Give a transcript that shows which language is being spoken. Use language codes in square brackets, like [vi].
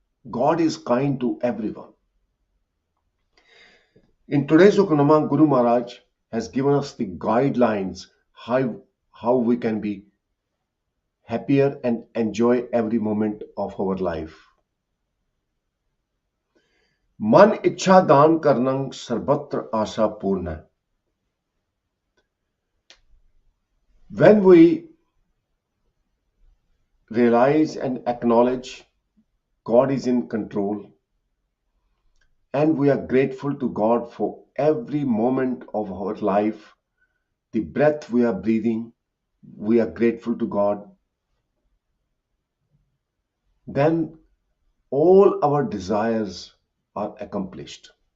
[en] God is kind to everyone. In today's Hukamnama, Guru Maharaj has given us the guidelines how we can be happier and enjoy every moment of our life. [pa] मन इच्छा दान करनं सर्वत्र आशा पूर्ण. [en] When we realize and acknowledge God is in control, and we are grateful to God for every moment of our life, the breath we are breathing, we are grateful to God, then all our desires are accomplished.